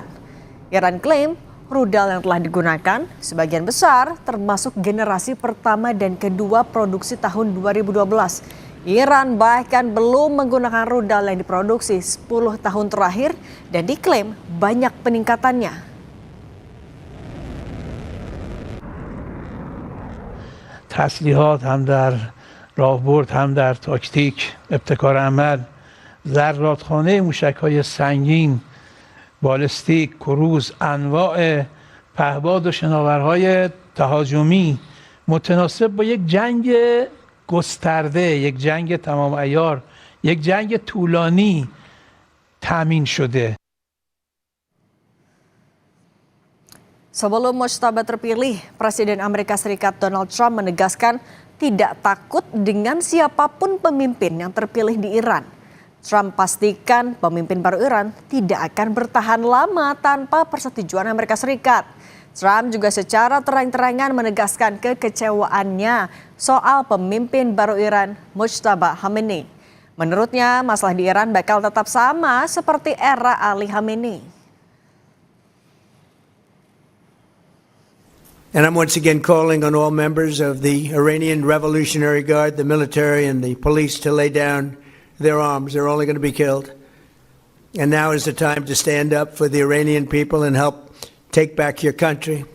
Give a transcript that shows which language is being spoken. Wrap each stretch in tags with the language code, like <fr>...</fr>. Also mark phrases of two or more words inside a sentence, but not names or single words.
<id>Iran klaim rudal yang telah digunakan sebagian besar termasuk generasi pertama dan kedua produksi tahun 2012. Iran bahkan belum menggunakan rudal yang diproduksi 10 tahun terakhir dan diklaim banyak peningkatannya.</id> <fa>تسلیحات هم در راهبرد هم در تاکتیک ابتکار عمل ذراتخانه موشک‌های سنگین بالستیک کروز انواع پهباد و شناورهای تهاجمی متناسب با یک جنگ گسترده یک جنگ تمام عیار یک جنگ طولانی تامین شده.</fa> <id>Sebelum Mojtaba terpilih, Presiden Amerika Serikat Donald Trump menegaskan tidak takut dengan siapapun pemimpin yang terpilih di Iran. Trump pastikan pemimpin baru Iran tidak akan bertahan lama tanpa persetujuan Amerika Serikat. Trump juga secara terang-terangan menegaskan kekecewaannya soal pemimpin baru Iran, Mojtaba Khamenei. Menurutnya, masalah di Iran bakal tetap sama seperti era Ali Khamenei.</id> <en>And I'm once again calling on all members of the Iranian Revolutionary Guard, the military and the police to lay down their arms. They're only going to be killed. And now is the time to stand up for the Iranian people and help take back your country.</en>